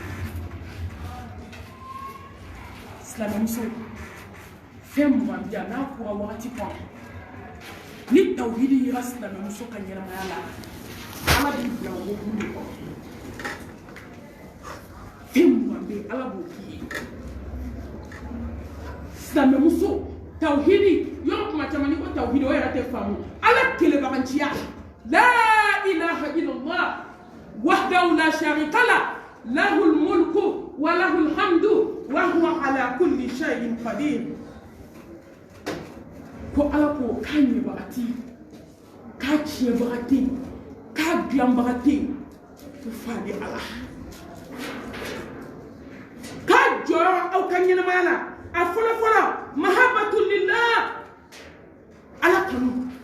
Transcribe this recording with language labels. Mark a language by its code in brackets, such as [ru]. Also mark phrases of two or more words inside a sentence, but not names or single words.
[bm] silamɛmuso fɛn mugan bi yan n'a kora wagati kɔnɔ ni tawhidi yera silamɛmuso ka ɲɛnamaya la ala b'i bila o hukumu de kɔnɔ fɛn mugan bɛ yen ala b'o k'i ye silamɛmuso tawhidi yɔrɔ kuma caman ni ko tawhidi o yɛrɛ tɛ faamu ala kelebaganciya [ar] لا إله إلا الله وحده لا شريك له له الملك وله الحمد وهو على كل شيء قدير [bm] ko ala ko k'a ɲɛbagati k'a tiɲɛbagati k'a dilanbagati ko fa di ala k'a jɔyɔrɔ aw ka ɲɛnamaya la a fɔlɔfɔlɔ [ar] محبة لله [bm] ala kanu